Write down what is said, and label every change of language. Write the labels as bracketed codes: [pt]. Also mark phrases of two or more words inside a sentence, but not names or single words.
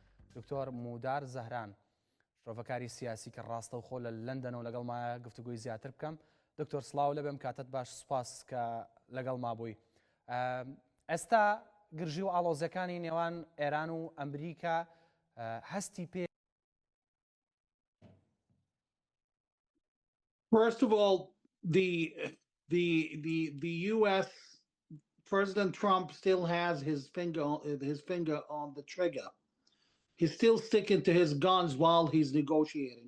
[ckb] دکتۆر مودار زەهران شرۆڤەکاری سیاسی کە ڕاستەوخۆ لە لەندەنەوە لەگەڵمایە گفتوگوی زیاتر بکەم. دکتۆر سڵاو لەبێم کاتت باش، سوپاس کە لەگەڵ مابووی. ئێستا گرژی و ئاڵۆزەکانی نێوان ئێران و ئەمریکا هەستی پێ. [en] First of all, the U.S. President Trump still has his finger on the trigger. He's still sticking to his guns while he's negotiating.